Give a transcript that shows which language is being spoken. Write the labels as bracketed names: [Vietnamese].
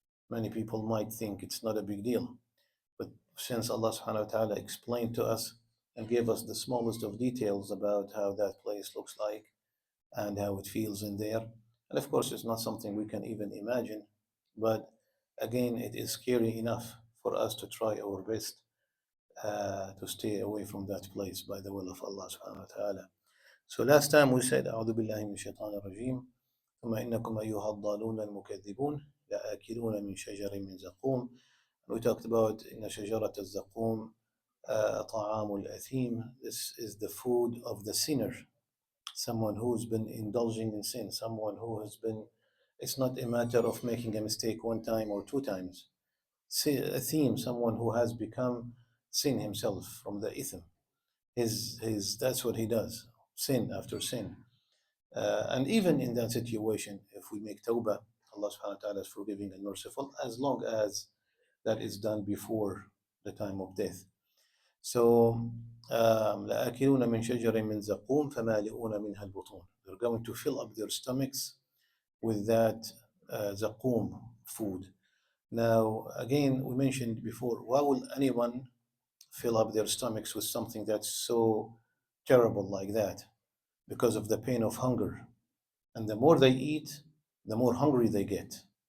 [English] Many people might think it's not a big deal, but since Allah subhanahu wa ta'ala explained to us and gave us the smallest of details about how that place looks like and how it feels in there, and of course it's not something we can even imagine, but again it is scary enough for us to try our best to stay away from that place by the will of Allah subhanahu wa ta'ala. So last time we said [Arabic] أعوذ بالله من الشيطان الرجيم ثم إنكم أيها الضالون المكذبون لآكلون من شجر من زقوم. [English] We talked about [Arabic] إن شجرة الزقوم طعام الأثيم. [English] This is the food of the sinner, someone who's been indulging in sin, someone who has been, it's not a matter of making a mistake one time or two times. A theme, someone who has become sin himself from the ithm. That's what he does, sin after sin. And even in that situation, if we make tawbah, Allah subhanahu wa ta'ala is forgiving and merciful, as long as that is done before the time of death. So, [Arabic] لآكلون من شجر من زقوم فمالئون منها البطون. [English] They're going to fill up their stomachs with that zaqum food. Now, again, we mentioned before, why will anyone fill up their stomachs with something that's so terrible like that? Because of the pain of hunger. And the more they eat, the more hungry they get.